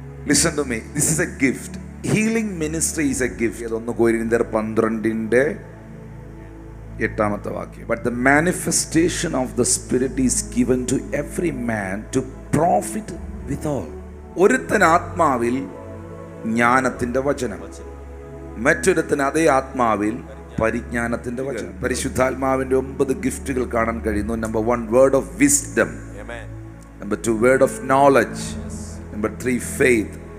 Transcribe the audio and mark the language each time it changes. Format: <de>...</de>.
<en>Listen to me, this is a gift. Healing ministry is a gift.</en> <ml>1 Corinthians 12:8 വാക്യം.</ml> <en>But the manifestation of the Spirit is given to every man to profit withal.</en> <ml>ഒരുത്തൻ ആത്മാവിൽ ജ്ഞാനത്തിന്റെ വചനം, മറ്റൊരുത്തൻ അതേ ആത്മാവിൽ പരിജ്ഞാനത്തിന്റെ വചനം. പരിശുദ്ധാത്മാവിന്റെ 9 ഗിഫ്റ്റുകൾ കാണാൻ കഴിയുന്നു.</ml> <en>Number 1 word of wisdom, number 2 word of knowledge, Number 3 faith.</en>